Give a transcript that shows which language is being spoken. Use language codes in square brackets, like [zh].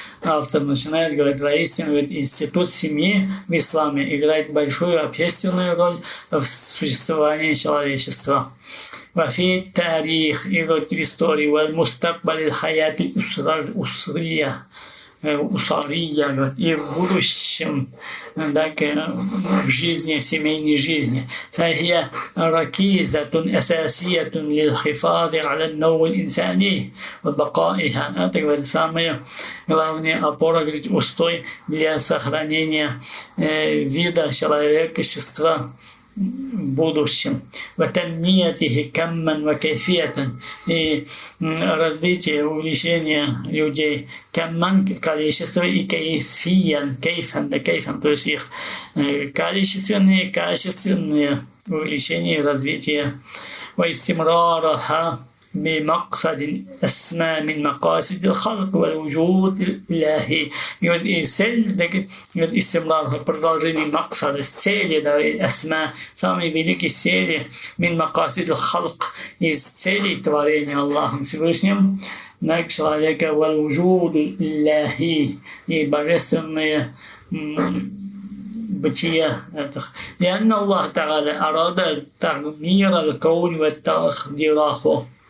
[ru] Автор начинает говорить, воистину, говорит, институт семьи в исламе играет большую общественную роль в существовании человечества. [ar] Вафи тарих, [ru] и говорит, в истории, [ar] валь мустакбаль хаят усрия, [ru] говорит, и в будущем, так, в жизни, семейной жизни. [ar] فهي ركيزة أساسية للحفاظ على النوع الإنساني وبقائها. [ru] Это, говорит, самая главная опора, говорит, устой для сохранения вида человечества в будущем. [ar] وتنميته كما وكيفية, [ru] и развитие, увеличение людей [ar] камман [ru] в количестве и [ar] кейфиян, кейфан, [ru] то есть их количественные, качественные увеличение и развитие. [ar] واستمرارها بمقصد أسمى من مقاصد الخلق والوجود الإلهي. [ru] И цель, [ar] истимрар, [ru] продолжение максада, цели, асма, самые великие цели, [ar] мин макасид аль-халк, [ru] из целей творения Аллахом Всевышним, на человека, [ar] вал-вуджуд илляхи, [ru] и божественные бытия этих. [ar] لأن الله تعالى أراد تغيير الكون وتخديره.